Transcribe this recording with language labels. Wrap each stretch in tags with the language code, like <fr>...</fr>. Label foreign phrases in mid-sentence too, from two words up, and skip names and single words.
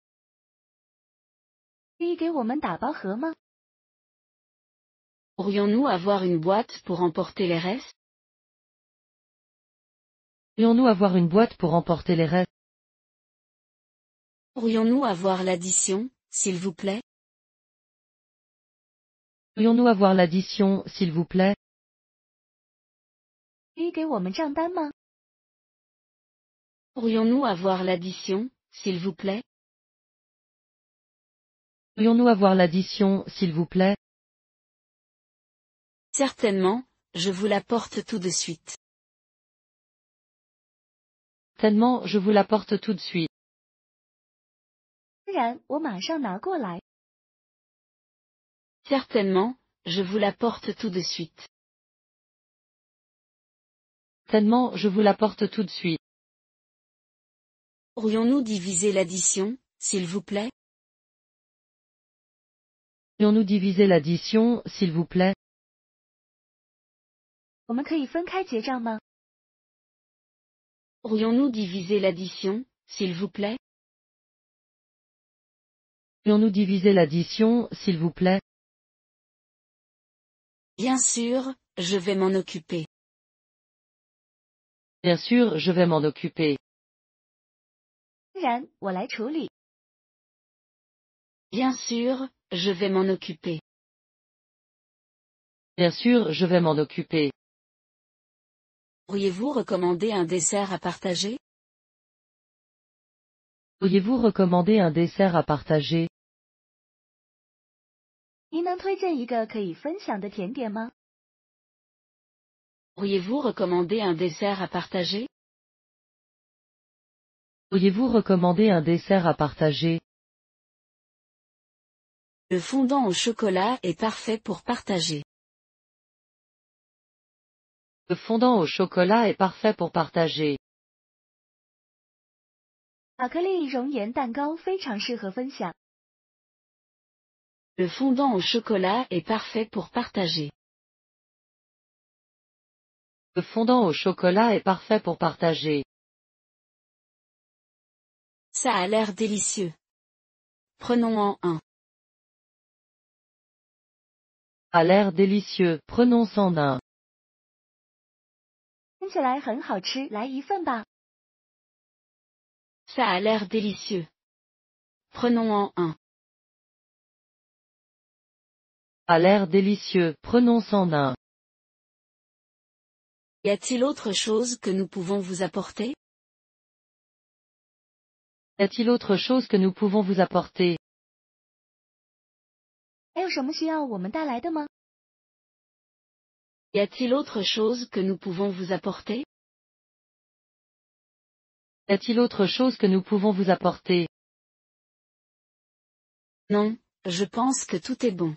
<zh>可以给我们打包盒吗？</zh> <fr>Pourrions-nous avoir une boîte pour emporter les restes? Pourrions-nous avoir une boîte pour emporter les restes? Pourrions-nous avoir l'addition, s'il vous plaît? Pourrions-nous avoir l'addition, s'il vous plaît?</fr> <zh>可以给我们账单吗？</zh> <fr>Pourrions-nous avoir l'addition, s'il vous plaît? Pourrions-nous avoir l'addition, s'il vous plaît? Certainement, je vous l'apporte tout de suite. Tellement, je vous l'apporte tout de suite.</fr> <zh>当然，我马上拿过来。</zh> <fr>Certainement, je vous l'apporte tout de suite. Tellement, je vous l'apporte tout de suite. Pourrions-nous diviser l'addition, s'il vous plaît? Pourrions-nous diviser l'addition, s'il vous plaît?</fr> <zh>我们可以分开结账吗？</zh> <fr>Pourrions-nous diviser l'addition, s'il vous plaît? Pourrions-nous diviser l'addition, s'il vous plaît? Bien sûr, je vais m'en occuper. Bien sûr, je vais m'en occuper.</fr> <zh>当然，我来处理。</zh> <fr>Bien sûr, je vais m'en occuper. Bien sûr, je vais m'en occuper. Pourriez-vous recommander un dessert à partager? Pourriez-vous recommander un dessert à partager?</fr> <zh>您能推荐一个可以分享的甜点吗？</zh> <fr>Pourriez-vous recommander un dessert à partager? Pourriez-vous recommander un dessert à partager? Le fondant au chocolat est parfait pour partager. Le fondant au chocolat est parfait pour partager.</fr> <zh>巧克力熔岩蛋糕非常适合分享。</zh> <fr>Le fondant au chocolat est parfait pour partager. Le fondant au chocolat est parfait pour partager. Ça a l'air délicieux. Prenons-en un. A l'air délicieux, prenons-en un.</fr> <zh>听起来很好吃，来一份吧。</zh> <fr>Ça a l'air délicieux. Prenons-en un. A l'air délicieux, prenons-en un. Y a-t-il autre chose que nous pouvons vous apporter? Y a-t-il autre chose que nous pouvons vous apporter?</fr> <zh>还有什么需要我们带来的吗？</zh> <fr>Y a-t-il autre chose que nous pouvons vous apporter? Y a-t-il autre chose que nous pouvons vous apporter? Non, je pense que tout est bon.</fr>